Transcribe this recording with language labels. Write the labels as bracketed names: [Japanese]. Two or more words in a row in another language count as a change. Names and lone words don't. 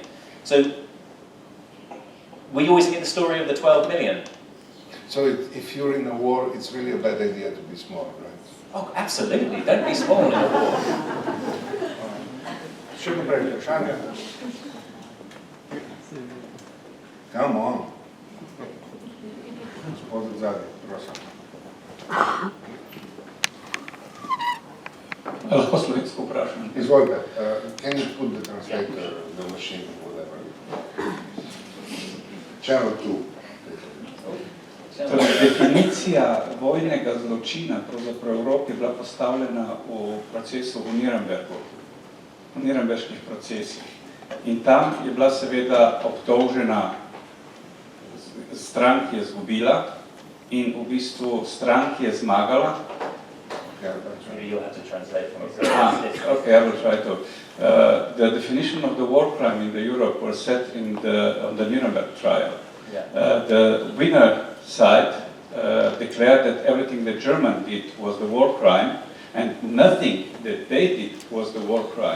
[English] So we always get the story of the 12 million. So if you're in a war, it's really a bad idea to be small, right? Oh, absolutely. Don't be small in a war. Come on. [Slovenian] Gospodin zadnji, prosim. Lahko slovensko vprašam. Izvolite, [English] can you put the translator, the machine, whatever? Channel 2. [Slovenian] Torej, definicija vojnega zločina pravzaprav v Evropi je bila postavljena v procesu v Nürnbergu, v Nürnberških procesih. In tam je bila seveda obtožena stran, ki je izgubila, in v bistvu stran, ki je zmagala. [English] You'll have to translate for me. Okay, I will try to. The definition of the war crime in the Europe was set on the Nuremberg trial. Yeah. The winner side declared that everything the German did was the war crime, and nothing that they did was the war crime.